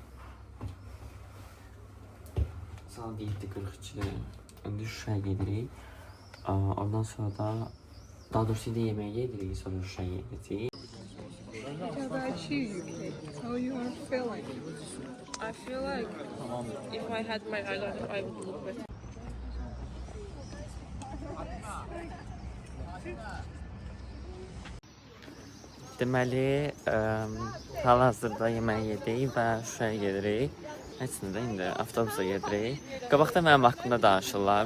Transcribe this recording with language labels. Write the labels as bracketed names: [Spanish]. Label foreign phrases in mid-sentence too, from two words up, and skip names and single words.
[Azerbaijani] Saat 7:42'də indi Şuşaya gedirik. Ondan sonra da daha doğrusu indi yeməyə gedirik, sonra Şuşaya gedəcəyik. [English] How about you? How you are feeling? I feel like if I had my eyeliner, I would look better. [Azerbaijani] Deməli, hal-hazırda yeməyə yedik və Şuşaya gedirik. Həçində də indi avtobusa gedirik. Qabaqda mənim haqqımda danışırlar.